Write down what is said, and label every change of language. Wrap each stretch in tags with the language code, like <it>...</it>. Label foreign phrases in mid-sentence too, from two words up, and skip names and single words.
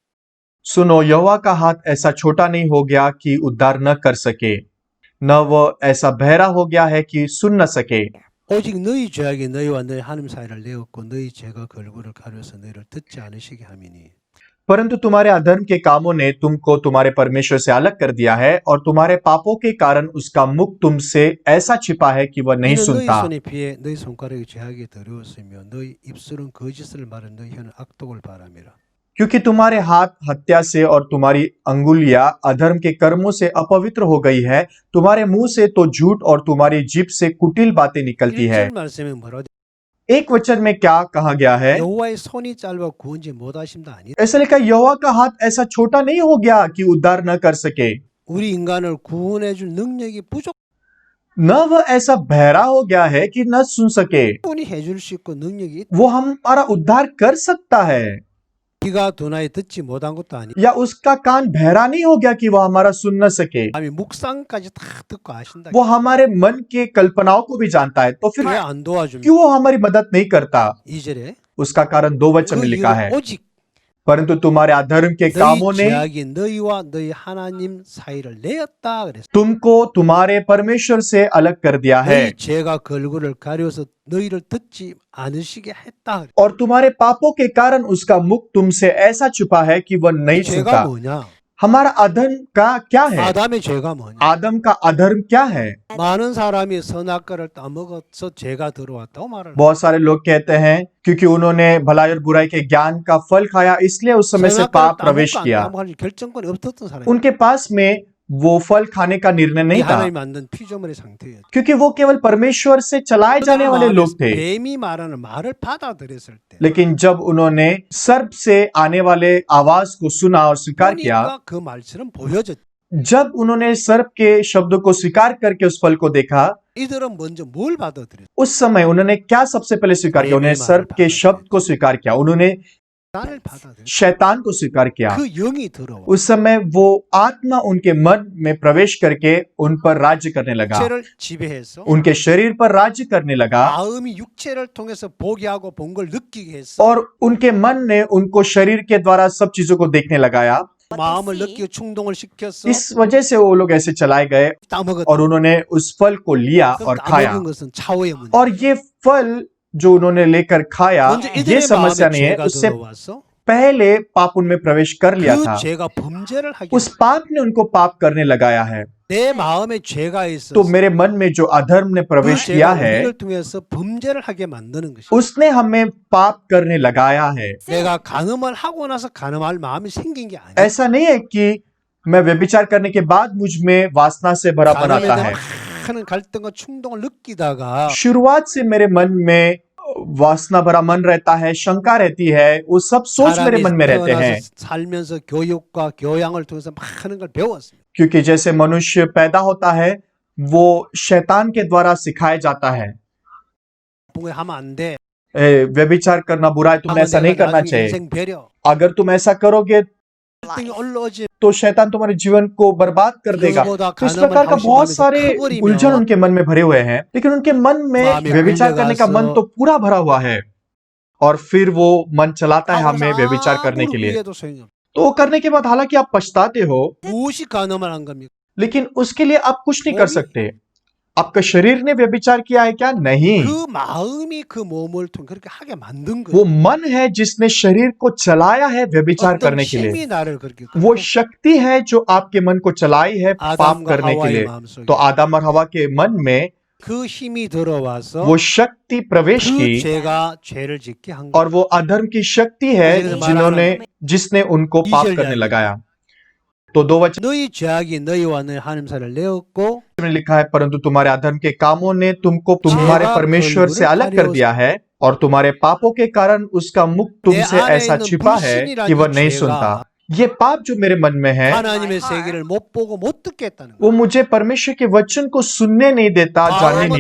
<hi>सुनो, यहोवा का हाथ ऐसा छोटा नहीं हो गया कि उद्धार न कर सके, न वह ऐसा बहरा हो गया है कि सुन न सके।</hi> <ko>오직 너희 죄악이 너희와 너희 하나님 사이를 내었고 너희 죄가 걸그를 가려서 너희를 듣지 않으시게 함이니</ko> <hi>परंतु तुम्हारे अधर्म के कामों ने तुमको तुम्हारे परमेश्वर से अलग कर दिया है और तुम्हारे पापों के कारण उसका मुख तुमसे ऐसा छिपा है कि वह नहीं</hi> <ko>이는 너희</ko> <hi>सुनता।</hi> <ko>손에 피해 너희 손가락이 죄악이 더러웠으며 너희 입술은 거짓을 말해 너희 혀는 악독을 바람이라</ko> <hi>क्योंकि तुम्हारे हाथ हत्या से और तुम्हारी अंगुलियां अधर्म के कर्मों से अपवित्र हो गई है, तुम्हारे मुंह से तो झूठ और तुम्हारी जीभ से कुटिल बातें निकलती है।</hi> <ko>1절 말씀에 뭐라고</ko> <hi>एक वचन में क्या कहा गया है?</hi> <ko>여호와의 손이 짧아 구원지 못하심다 아니라</ko> <hi>ऐसा लिखा, यहोवा का हाथ ऐसा छोटा नहीं हो गया कि उद्धार न कर सके,</hi> <ko>우리 인간을 구원해 줄 능력이 부족</ko> <hi>न वह ऐसा बहरा हो गया है कि न सुन सके।</hi> <ko>충분히 해줄 수 있고 능력이</ko> <hi>वो हमारा उद्धार कर सकता है,</hi> <ko>귀가 둔하에 듣지 못한 것도 아니고</ko> <hi>या उसका कान बहरा नहीं हो गया कि वह हमारा सुन न सके।</hi> <ko>아니 묵상까지 다 듣고 아신다.</ko> <hi>वो हमारे मन के कल्पनाओं को भी जानता है, तो फिर</hi> <ko>왜 안 도와줍니까?</ko> <hi>क्यों वो हमारी मदद नहीं करता?</hi> <ko>2절에</ko> <hi>उसका कारण 2 वचन</hi> <ko>그</ko> <hi>में लिखा है,</hi> <ko>이유는 오직</ko> <hi>परंतु तुम्हारे अधर्म के कामों</hi> <ko>너희</ko> <hi>ने</hi> <ko>죄악이 너희와 너희 하나님 사이를 내었다 그랬어.</ko> <hi>तुमको तुम्हारे परमेश्वर से अलग कर दिया है</hi> <ko>너희 죄가 걸그를 가려서 너희를 듣지 않으시게 했다. 그랬어.</ko> <hi>और तुम्हारे पापों के कारण उसका मुख तुमसे ऐसा छुपा है कि वह नहीं</hi> <ko>죄가</ko> <hi>सुनता।</hi> <ko>뭐냐?</ko> <hi>हमारा अधर्म का क्या है?</hi> <ko>아담의 죄가 뭐냐?</ko> <hi>आदम का अधर्म क्या है?</hi> <ko>많은 사람이 선악과를 따먹어서 죄가 들어왔다고 말을.</ko> <hi>बहुत सारे लोग कहते हैं क्योंकि उन्होंने भलाई और बुराई के ज्ञान का फल खाया इसलिए उस समय से पाप प्रवेश किया।</hi> <ko>따먹을 결정권이 없었던 사람이.</ko> <hi>उनके पास में वो फल खाने का निर्णय नहीं था,</hi> <ko>하나님이 만든 피조물의 상태였죠.</ko> <hi>क्योंकि वो केवल परमेश्वर से चलाए जाने वाले लोग थे।</hi> <ko>뱀이 말하는 말을 받아들였을 때</ko> <hi>लेकिन जब उन्होंने सर्प से आने वाले आवाज को सुना और स्वीकार किया,</hi> <ko>보니까 그 말처럼 보여졌죠.</ko> <hi>जब उन्होंने सर्प के शब्द को स्वीकार करके उस फल को देखा,</hi> <ko>이들은 먼저 뭘 받아들였어?</ko> <hi>उस समय उन्होंने क्या सबसे पहले स्वीकार किया? उन्होंने सर्प के शब्द को स्वीकार किया, उन्होंने</hi> <ko>나를 받아들였어.</ko> <hi>शैतान को स्वीकार किया।</hi> <ko>그 영이 들어와.</ko> <hi>उस समय वो आत्मा उनके मन में प्रवेश करके उन पर राज्य करने लगा,</hi> <ko>육체를 지배해서</ko> <hi>उनके शरीर पर राज्य करने लगा,</hi> <ko>마음이 육체를 통해서 보게 하고 본 걸 느끼게 했어.</ko> <hi>और उनके मन ने उनको शरीर के द्वारा सब चीजों को देखने लगाया।</hi> <ko>마음을 느끼고 충동을 시켰어.</ko> <hi>इस वजह से वो लोग ऐसे चलाए गए</hi> <ko>따먹었다.</ko> <hi>और उन्होंने उस फल को लिया और</hi> <ko>그럼</ko> <hi>खाया।</hi> <ko>따먹은 것은 차후의 문제.</ko> <hi>और ये फल जो उन्होंने लेकर खाया,</hi> <ko>먼저</ko> <hi>ये</hi> <ko>이들의</ko> <hi>समस्या</hi> <ko>마음에</ko> <hi>नहीं है,</hi> <ko>죄가</ko> <hi>उससे</hi> <ko>들어와서</ko> <hi>पहले पाप उनमें प्रवेश कर लिया</hi> <ko>그</ko> <hi>था।</hi> <ko>죄가 범죄를 하게.</ko> <hi>उस पाप ने उनको पाप करने लगाया है।</hi> <ko>내 마음에 죄가 있어.</ko> <hi>तो मेरे मन में जो अधर्म ने</hi> <ko>그</ko> <hi>प्रवेश किया</hi> <ko>죄가</ko> <hi>है,</hi> <ko>우리를 통해서 범죄를 하게 만드는 것이.</ko> <hi>उसने हमें पाप करने लगाया है।</hi> <ko>내가 간음을 하고 나서 간음할 마음이 생긴 게 아니야.</ko> <hi>ऐसा नहीं है कि मैं व्यभिचार करने के बाद मुझ में वासना से भरापन</hi> <ko>간음에</ko> <hi>आता</hi> <ko>대한</ko> <hi>है।</hi> <ko>많은 갈등과 충동을 느끼다가</ko> <hi>शुरुआत से मेरे मन में वासना भरा मन रहता है, शंका रहती है, वो सब सोच मेरे</hi> <ko>사람이</ko> <hi>मन में रहते हैं।</hi> <ko>태어나서 살면서 교육과 교양을 통해서 많은 걸 배웠습니다.</ko> <hi>क्योंकि जैसे मनुष्य पैदा होता है वो शैतान के द्वारा सिखाया जाता है,</hi> <ko>하면 안 돼.</ko> <hi>व्यभिचार करना बुरा है, तुमने ऐसा नहीं करना</hi> <ko>나중에</ko> <hi>चाहिए।</hi> <ko>인생 배려.</ko> <hi>अगर तुम ऐसा करोगे</hi> <ko>갈등이 올라오지.</ko> <hi>तो शैतान तुम्हारे जीवन को बर्बाद कर देगा।</hi> <ko>그거보다</ko> <hi>तो इस</hi> <ko>간음을</ko> <hi>प्रकार का</hi> <ko>하고</ko> <hi>बहुत</hi> <ko>싶은</ko> <hi>सारे</hi> <ko>마음이 더 커버리면</ko> <hi>उलझन उनके मन में भरे हुए हैं, लेकिन उनके मन में</hi> <ko>마음이</ko> <hi>व्यभिचार करने का मन</hi> <ko>끌려가서</ko> <hi>तो पूरा भरा हुआ है और फिर वो मन चलाता है</hi> <ko>하고</ko> <hi>हमें व्यभिचार करने के</hi> <ko>아무리</ko> <hi>लिए।</hi> <ko>후회해도 소용이 없어요.</ko> <hi>तो वो करने के बाद हालांकि आप पछताते हो,</hi> <ko>무엇이 간음을 한 겁니까?</ko> <hi>लेकिन उसके लिए आप कुछ नहीं कर</hi> <ko>몸이-</ko> <hi>सकते। आपका शरीर ने व्यभिचार किया है क्या? नहीं,</hi> <ko>그 마음이 그 몸을 통해 그렇게 하게 만든</ko> <hi>वो</hi> <ko>거예요.</ko> <hi>मन है जिसने शरीर को चलाया है व्यभिचार</hi> <ko>어떤</ko> <hi>करने के लिए।</hi> <ko>힘이 나를 그렇게</ko> <hi>वो शक्ति है जो आपके मन को चलाई है पाप</hi> <ko>아담과</ko> <hi>करने के</hi> <ko>하와의</ko> <hi>लिए।</hi> <ko>마음속에</ko> <hi>तो आदम और हवा के मन में</hi> <ko>그 힘이 들어와서</ko> <hi>वो शक्ति प्रवेश</hi> <ko>그</ko> <hi>की</hi> <ko>죄가 죄를 짓게 한</ko> <hi>और</hi> <ko>거예요.</ko> <hi>वो अधर्म की शक्ति है जिसने उनको पाप करने लगाया। तो 2 वचन</hi> <ko>너희 죄악이 너희와 너희 하나님 사이를 내었고</ko> <hi>में लिखा है, परंतु तुम्हारे अधर्म के कामों ने तुमको तुम्हारे</hi> <ko>제가</ko> <hi>परमेश्वर</hi> <ko>그</ko> <hi>से अलग कर</hi> <ko>얼굴을</ko> <hi>दिया है और तुम्हारे पापों के कारण उसका मुख तुमसे</hi> <ko>안에</ko> <hi>ऐसा</hi> <ko>있는</ko> <hi>छिपा है</hi> <ko>불신이라는</ko> <hi>कि वह नहीं</hi> <ko>죄가</ko> <hi>सुनता। ये पाप जो मेरे मन में है</hi> <ko>하나님의 세계를 못 보고 못 듣게 했다는</ko> <hi>वो</hi> <ko>거예요.</ko> <hi>मुझे परमेश्वर के वचन को सुनने नहीं देता, जानने नहीं</hi>